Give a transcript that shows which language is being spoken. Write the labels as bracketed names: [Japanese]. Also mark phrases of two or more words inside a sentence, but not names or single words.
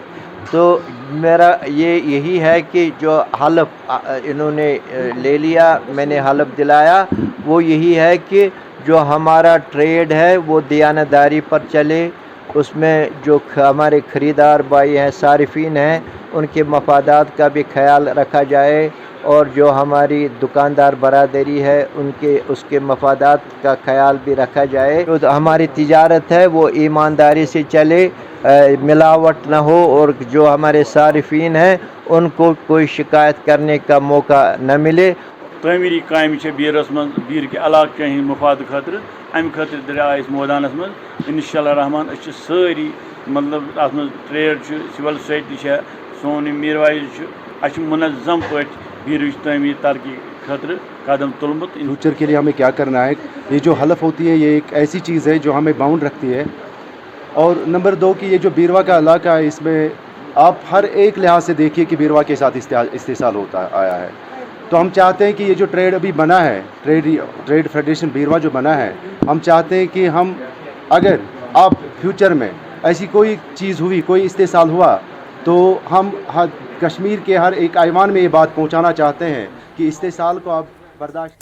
[Hindi] तो मेरा यही है कि जो हलफ इन्होंने ले लिया, मैंने हलफ दिलाया, वो यही है कि जो हमारा ट्रेड है वो दयानतदारी पर चले, उसमें जो हमारे ख़रीदार भाई हैं, सारिफीन हैं, उनके मफादात का भी ख्याल रखा जाए और जो हमारी दुकानदार बरादरी है उसके मफादात का ख्याल भी रखा जाए। जो हमारी तिजारत है वो ईमानदारी से चले, मिलावट न हो और जो हमारे सारिफीन हैं उनको कोई शिकायत करने का मौका न मिले। [Kashmiri] तमीरी काम बीरस मं बीर के इलाक के मफाद खतर अम खतर द्राय मैदानस मं इंशाअल्लाह रहमान सारी मतलब अत ट्रेड [English] civil society [Kashmiri] सोन मीर वाइज मुनज़्ज़म पे बीर तमीर तरक्की खतर कदम तुलमुत। [Hindi] फ्यूचर के लिए हमें क्या करना है, ये जो हलफ होती है ये एक ऐसी चीज़ है जो हमें बाउंड रखती है। और नंबर 2 कि ये जो बीरवा का इलाका है इसमें आप हर एक लिहाज से देखिए कि बीरवा के साथ इस्तेसाल होता आया है। तो हम चाहते हैं कि ये जो ट्रेड अभी बना है, ट्रेड फेडरेशन बीरवा जो बना है, हम चाहते हैं कि हम अगर आप फ्यूचर में ऐसी कोई चीज़ हुई, कोई इस्तेसाल हुआ, तो हम कश्मीर के हर एक आईवान में ये बात पहुंचाना चाहते हैं कि इस्तेसाल को आप बर्दाश्त।